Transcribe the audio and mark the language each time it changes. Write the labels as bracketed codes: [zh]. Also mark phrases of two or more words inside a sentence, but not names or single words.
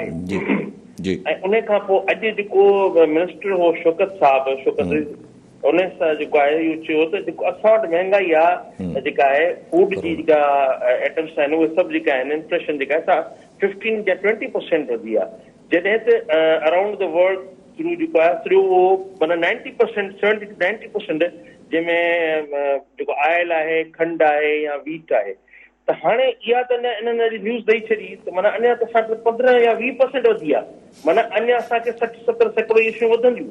[sd] ऐं उन खां पोइ अॼु जेको मिनिस्टर हो शौकत साहब, उन सां जेको आहे इहो चयो त जेको असां वटि महांगाई आहे जेका आहे फूड जी जेका आइटम्स आहिनि उहे सभु जेका आहिनि इन्फ्लेशन जेका आहे 15 या 20% वधी आहे, जॾहिं त [en] around the world through [sd] जेको आहे सॼो उहो माना 90%, 70 to 90% जंहिंमें जेको आयल आहे, खंडु आहे या वीट आहे। त हाणे इहा त इन्हनि अॼु न्यूज़ ॾेई छॾी त माना अञा त असांखे 15 या 20% वधी आहे, माना अञा असांखे 60-70 इहे शयूं वधंदियूं।